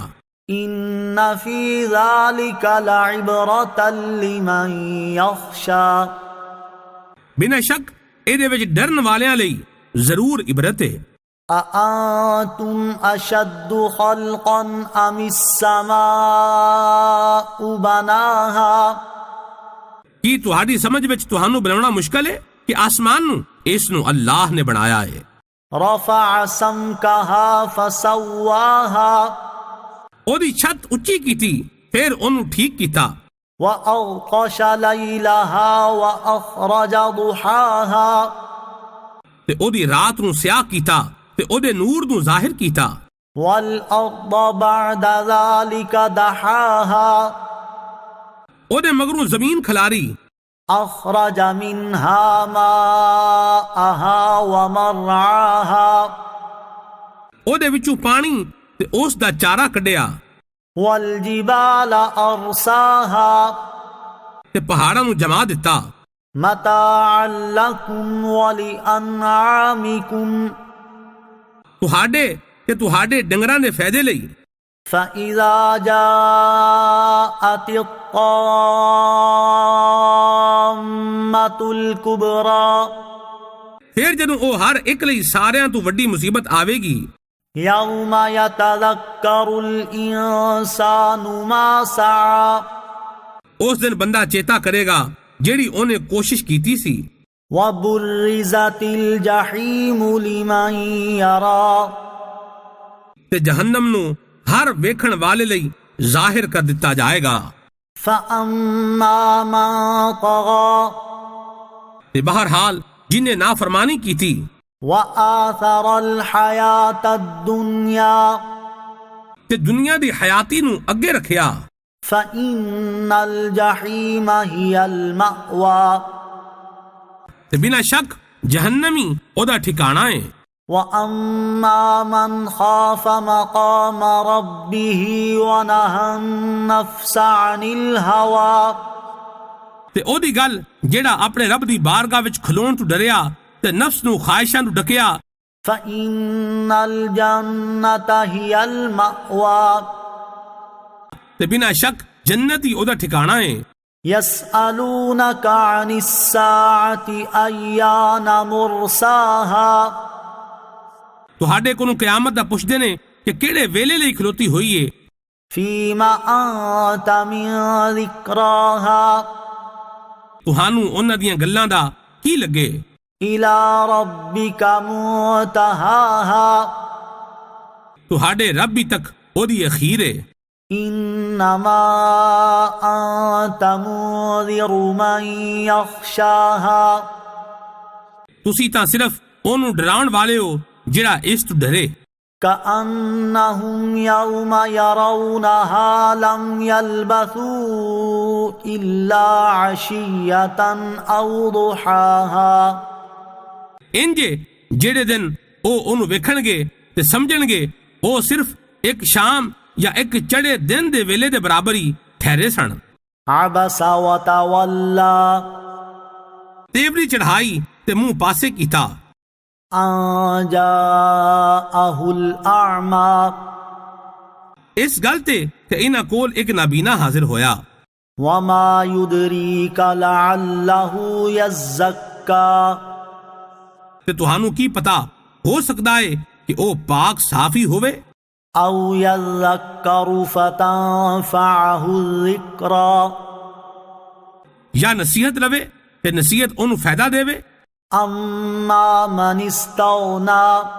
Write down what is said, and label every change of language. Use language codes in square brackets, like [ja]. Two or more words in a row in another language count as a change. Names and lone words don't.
[ar] إن في ذلك لعبرة لمن يخشى [pa] بنا شک ایدے وچ ڈرن والیاں لئی ضرور عبرت ہے. [ar] أأنتم أشد خلقا أم السماء بناها [pa] کی تہاڈی سمجھ وچ تہانوں بناونا مشکل ہے کہ آسمان نو اس نو اللہ نے بنایا ہے. [ar] رفع سمكها فسواها [pa] او دی چھت اچھی کیتی پھر انہوں ٹھیک کیتا. [ar] وأغطش ليلها وأخرج ضحاها [pa] تے او دی رات نو سیاہ کیتا تے او دے نور نو ظاہر کیتا. [ar] والأرض بعد ذلك دحاها [pa] او دے مگروں زمین کھلاری [ar] أخرج منها ماءها ومرعاها [pa] او دے وچوں پانی تے اس دا چارہ کڈیا [ar] والجبال أرساها [pa] تے پہاڑاں نو جما دتا [ar] متاعا لكم ولأنعامكم [pa] تہاڈے تے تہاڈے ڈنگراں دے فائدے لئی. [ar] فإذا جاءت الطامة الكبرى [pa] پھر جدوں او ہر ایک لئی ساریاں تو وڈی مصیبت آوے گی [ar] يوم يتذكر الإنسان ما سعى [pa] اس دن بندہ چیتا کرے گا جیڑی اونے کوشش کیتی سی. [ar] وبرزت الجحيم لمن يرى [pa] تے جہنم نو ہر ویکھن والے لئی ظاہر کر دتا جائے گا. [ar] فأما من طغى [pa] تے بہرحال جنہیں نافرمانی کیتی [ar] وآثر الحياة الدنيا [pa] تے دنیا دی حیاتی نو اگے رکھیا [ar] فإن الجحيم هي المأوى [pa] تے بنا شک جہنمی او دا ٹھکانہ ہے. [ar] وأما من خاف مقام ربه ونهى النفس عن الهوى [pa] تے او دی گل جیڑا اپنے رب دی بارگاہ وچ کھلون تو ڈریا تے نفس نو خواہشاں نو ڈکیا [ar] فإن الجنة هي المأوى [pa] تے بنا شک جنت ہی او دا ٹھکانہ ہے. [ar] يسألونك عن الساعة أيان مرساها [pa] تہاڈے کونوں قیامت دا پوچھدے نے کہ کیڑے ویلے لئی کھلوتی ہوئی ہے. [ar] فيما أنت من ذكراها [pa] تہانوں انہاں دیاں گلاں دا کی لگے. [ar] إلى ربك منتهاها [pa] تہاڈے رب ہی تک او دی اخیر ہے. [ar] إنما أنت منذر من يخشاها [pa] تسی تاں صرف اونوں ڈراؤن والے ہو جڑا اس تو ڈرے. [ar] كأنهم يوم يرونها لم يلبثوا إلا عشية أو ضحاها [pa] انجے جڑے دن او اونوں ویکھن گے تے سمجھن گے او صرف ایک شام یا ایک چڑھے دن دے ویلے دے برابر ہی ٹھہرے سن. [ar] عبس وتولى [pa] تیوری چڑھائی تے منہ پاسے کیتا [ar] أن جاءه الأعمى [pa] اس گل تے کہ انہاں کول ایک نابینا حاضر ہویا. [ar] وما يدريك لعله يزكى [pa] تے تہانوں کی پتا ہو سکدا ہے کہ او پاک صافی ہوئے [ar] أو يذكر فتنفعه الذكرى [pa] یا نصیحت لوے تے نصیحت انہوں فائدہ دے. [ar] أما من استغنى